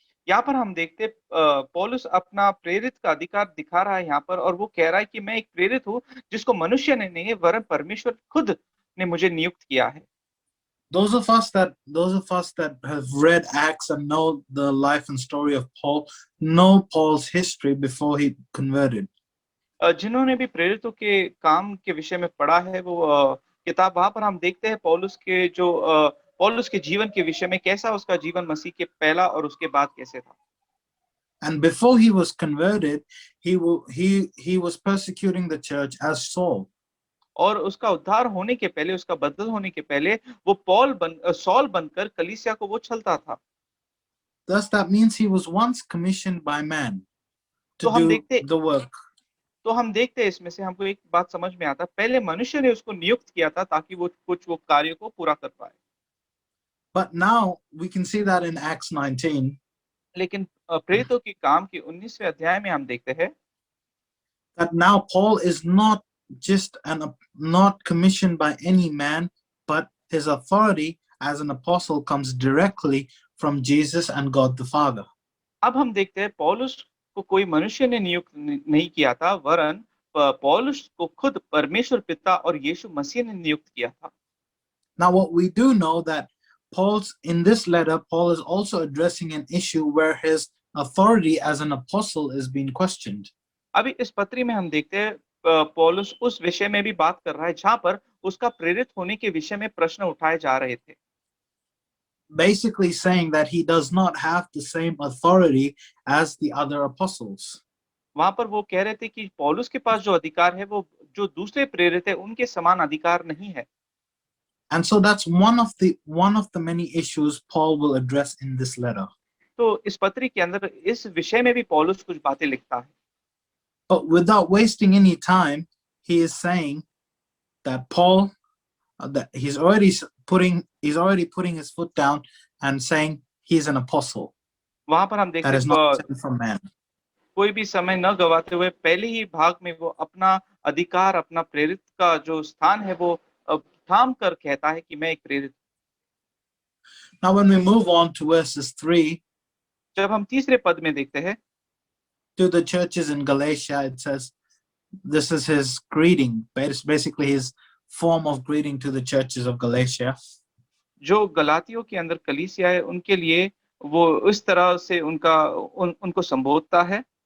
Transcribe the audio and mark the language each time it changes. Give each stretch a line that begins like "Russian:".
Hindi: यहाँ पर हम देखते पौलुस अपना प्रेरित का अधिकार दिखा रहा है यहाँ पर, और वो कह रहा है कि मैं एक प्रेरित हूँ जिसको मनुष्य ने नहीं है वरन परमेश्वर खुद ने मुझे नियुक्त किया है।
English: Those of us that have read Acts and know the life and story of Paul know Paul's history before he converted.
Hindi: जिन्होंने भी प्रेरितों के काम के विषय में पढ़ा है वो किताब, वहां पर हम देखते हैं पौलुस के जीवन के विषय में, कैसा उसका जीवन मसीह के पहला और उसके बाद कैसे था।
English: And before he was converted, he was persecuting the church as Saul.
Hindi: और उसका उद्धार होने के पहले, उसका बदल होने के पहले वो सॉल बनकर कलीसिया को वो छलता था।
English: Thus, that means he was once commissioned by man to
Hindi: तो हम
English: do
Hindi: देखते
English: the work.
Hindi: तो हम देखते हैं इसमें से हमको एक बात समझ में आता, पहले मनुष्य ने उसको नियुक्त किया था ताकि वो कार्य को पूरा कर पाए।
English: But now we can see that in Acts 19,
Hindi: लेकिन प्रेरितों के काम के 19वें अध्याय में हम देखते हैं
English: that now Paul is not not commissioned by any man, but his authority as an apostle comes directly from Jesus and God the Father.
Hindi: अब हम देखते हैं पौलुस को कोई मनुष्य ने नियुक्त नहीं किया था, वरन पौलुस को खुद परमेश्वर पिता और यीशु मसीह ने नियुक्त किया था।
English: Now, what we do know that in this letter, Paul is also addressing an issue where his authority as an apostle is being questioned.
Hindi: अभी इस पत्री में हम देखते हैं पौलुस उस विषय में भी बात कर रहा है जहां पर उसका प्रेरित होने के विषय में प्रश्न उठाए जा रहे थे।
English: Basically saying that he does not have the same authority as the other apostles.
Hindi: वहां पर वो कह रहे थे कि पौलुस के पास जो अधिकार है वो जो दूसरे प्रेरित है उनके समान अधिकार नहीं है।
English: And so that's one of the many issues Paul will address in this letter.
Hindi: तो इस पत्री के अंदर इस विषय में भी पौलुस कुछ बातें लिखता है।
English: But without wasting any time, he is saying that Paul, that he's already putting his foot down and saying he's an apostle.
Hindi: वहां पर हम देखते
English: That is
Hindi: हैं
English: not sent from man.
Hindi: कोई भी समय न गवाते हुए पहले ही भाग में वो अपना अधिकार, अपना प्रेरित का जो स्थान है वो थाम कर कहता है कि मैं एक प्रेरित।
English: Now, when we move on to verses 3,
Hindi: जब हम तीसरे पद में देखते हैं
English: to the churches in Galatia, it says this is his greeting, basically his form of greeting to the churches of Galatia.
Hindi: जो गलातियों के अंदर कलीसिया है उनके लिए वो इस तरह से उनको संबोधता है।